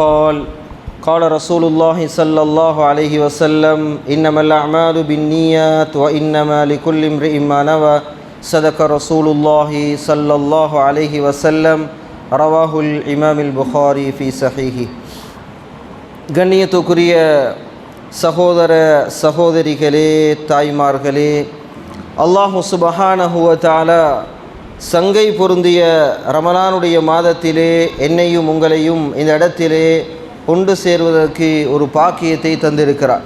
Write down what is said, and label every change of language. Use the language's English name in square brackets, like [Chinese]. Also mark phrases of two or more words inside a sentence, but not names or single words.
[Arabic] قال رسول الله صلى الله عليه وسلم إنما الأعمال بالنيات وإنما لكل امرئ ما نوى صدق رسول الله صلى الله عليه وسلم رواه الإمام البخاري في صحيحه. [Tamil] கண்ணியத்துக்குரிய சகோதர சகோதரிகளே, தாய்மார்களே, [Arabic] الله سبحانه وتعالى [Tamil] சங்கை பொருந்திய ரமலானுடைய மாதத்திலே என்னையும் உங்களையும் இந்த இடத்திலே ஒன்று சேர்வதற்கு ஒரு பாக்கியத்தை தந்திருக்கிறார்.